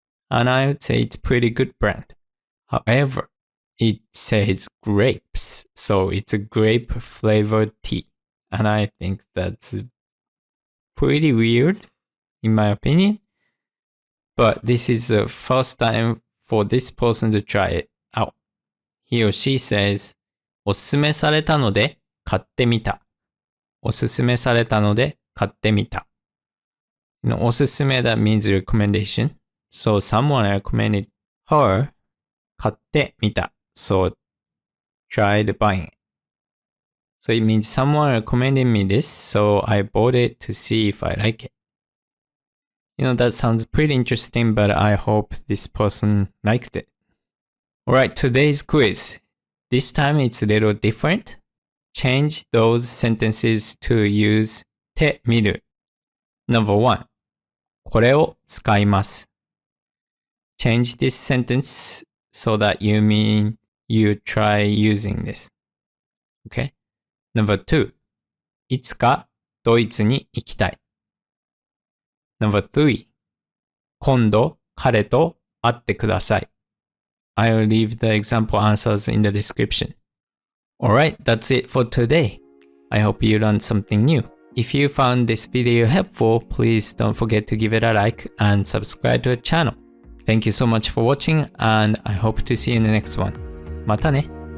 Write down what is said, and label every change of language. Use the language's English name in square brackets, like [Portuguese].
[English] And I would say it's pretty good brand. However, it says grapes. So it's a grape flavored tea. And I think that's pretty weird, in my opinion. But this is the first time for this person to try it out. He or she says, [Japanese] おすすめされたので買ってみた。おすすめされたので買ってみた。 [English] おすすめ that means recommendation. So someone recommended her [Japanese] 買ってみた。 [English] So tried buying it. So it means someone recommended me this, so I bought it to see if I like it. That sounds pretty interesting, but I hope this person liked it. Alright, today's quiz. This time it's a little different. Change those sentences to use てみる。 Number 1. [Japanese] これを使います。 [English] Change this sentence so that you mean you try using this. Okay? Number 2. [Japanese] いつかドイツに行きたい。 [English] Number 3. [Japanese] 今度彼と会ってください。 [English] I'll leave the example answers in the description. Alright, that's it for today. I hope you learned something new. If you found this video helpful, please don't forget to give it a like and subscribe to the channel. Thank you so much for watching, and I hope to see you in the next one. またね。